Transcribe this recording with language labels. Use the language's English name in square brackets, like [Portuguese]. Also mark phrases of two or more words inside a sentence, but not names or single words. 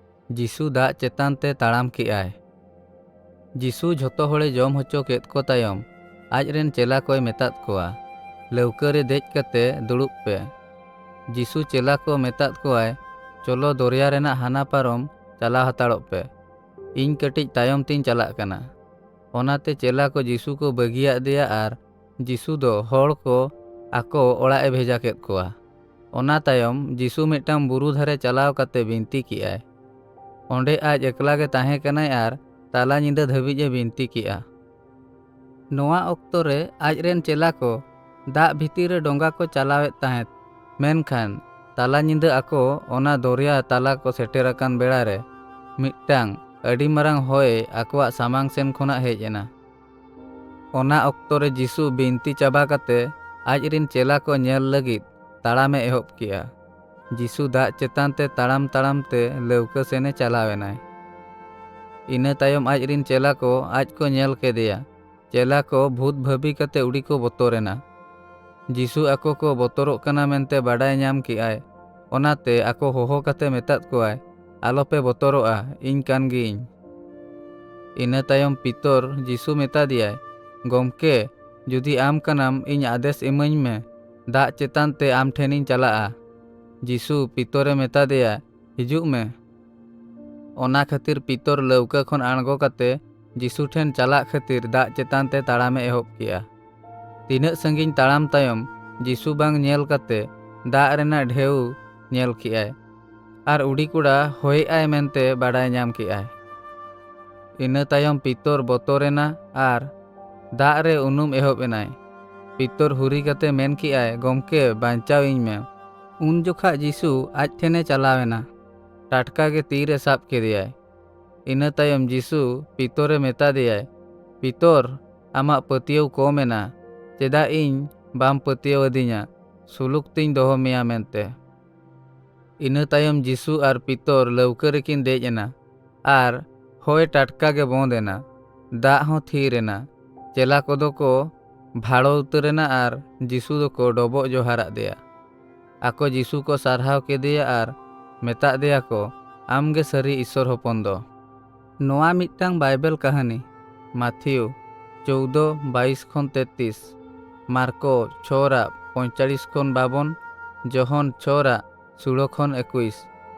[Santali] जिसु दाग चेतान ते ताड़ाम केआय। जिसु झोतो हड़े जम होचो केद को तायम आजरेन चेला कोय मेताद कोआ, लौका रे देज कते दुड़ुब पे। जिसु चेला को मेताद कोआय, चलो दरिया रेना हाना पारम चला हताड़ोग पे, इन कटिज तायम तीन चलाग कना। ओनाते चेला को जिसु को बगिया दिया आर जिसु दो हड़ को आको ओड़ाए भेजा केद कोआ। ओना तायम जिसु मिदटांग बुरु धारे चलाव कते बिनती किआय। ओंडे आज एकला गे ताहें कनाय आर ताला निंदा धाबिजे बिनती किआ। नोआ ऑक्तो रे आजरेन चेला को दाग भितिर रे डोंगा को चलावेद ताहेत, मेनखान ताला निंदा आको ओना दरिया ताला को सेटेराकान बेड़ा रे मिदटांग अडी मारांग होय आकोआ सामांग सेन खोना हेज एना। ओना ऑक्तो रे जिसु बिनती चाबा कते आजरेन चेला को नेल लगिद ताड़ामे एहोब किया। जिसु दाग चेतान ते ताड़ाम ताड़ाम ते लौका सेने चलावेनाय। इना तायम आजरेन चेला को आज को नेल केदेया। चेला को भूत भाबी कते उड़ी को बतोरेना। जिसु आको को बतोरोग कना मेनते बाडाय नाम किआय। ओनाते आको होहो कते मेताद कोआय, आलोपे बतोरोआ, इñ कान गिइñ। इना तायम पितर जिसु मेता दियाय, गमके जुदी आम कनाम इñ आदेश इमाñ मे, दाग चेतान ते आम ठेनिñ चलाआ। जिसु पितरे मेता दिया, हिजुग मे। ओना खातिर पितर लौका खन आणगो कते जिसु ठेन चलाग खातिर दाग चेतान ते ताड़ामे एहोब किया। तिनाग संगिñ ताड़ाम तायम जिसु बांग नेल कते दाग रेना ढेउ नेल किआय आर उड़ी कुड़ा होय आय मेनते बाडाय नाम किआय। इना तायम पितर बतोरेना आर दाग रे उनुम एहोब एनाय। पितर हुरी कते मेन किआय, गमके बांचाव इñ मे। उन जोखा जिसु आज ठेने चलावेना, टाटका गे तीरे साब केदियाय। इना तायम जिसु पितरे मेता दियाय, पितर आमा पतियव कमेना, चेदा इñ बाम पतियव अदिñा, सुलुक तिñ दोहो मेया मेनते। इना तायम जिसु आर पितर लौका रेकिन देज एना आर होय टाटका गे बंद एना, दाग हों थीर एना। चेला कोदो को भाड़ो उतरेना आर जिसु दोको डोबोग जोहाराग देया। आको जिसु को सारहाव केदिया आर मेता दिया को, आमगे सारी ईश्वर होपन दो। नोआ मिदटांग बाइबल कहानी माथियु 14:22 खन 33, मार्को 6:45 खन 52, जोहन 6:16 खन 21।